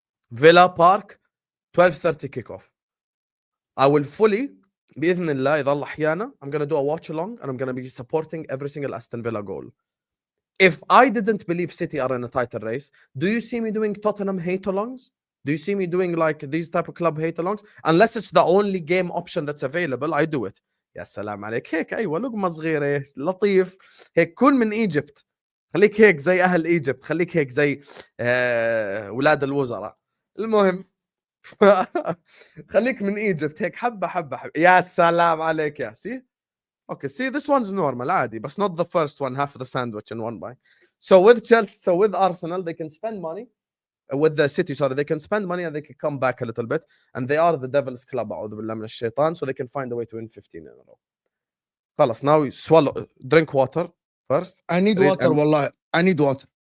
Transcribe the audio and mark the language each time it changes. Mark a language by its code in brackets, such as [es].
[en] Villa Park 12:30 kickoff. I will fully [ar] بإذن الله إذا الله أحيانا [en] I'm going to do a watch along and I'm going to be supporting every single Aston Villa goal. If I didn't believe City are in a title race, do you see me doing Tottenham hate-alongs? Do you see me doing like these type of club hate-alongs? Unless it's the only game option that's available, I do it. [ar] يا سلام عليك هيك أيوة لقمة صغيرة لطيف هيك كون من إيجيبت خليك هيك زي أهل إيجيبت خليك هيك زي ولاد الوزراء المهم خليك من إيجيبت هيك حبة حبة حبة يا سلام عليك يا [en] see okay see this one's normal [ar] عادي [en] but not the first one half of the sandwich in one bite. So with Chelsea, so with Arsenal they can spend money. With the City, sorry, they can spend money and they can come back a little bit, and they are the devil's club, [ar] أعوذ بالله من الشيطان, [en] so they can find a way to win 15 in a row. خلاص, now you swallow, drink water first. I need water, wallah. I need water.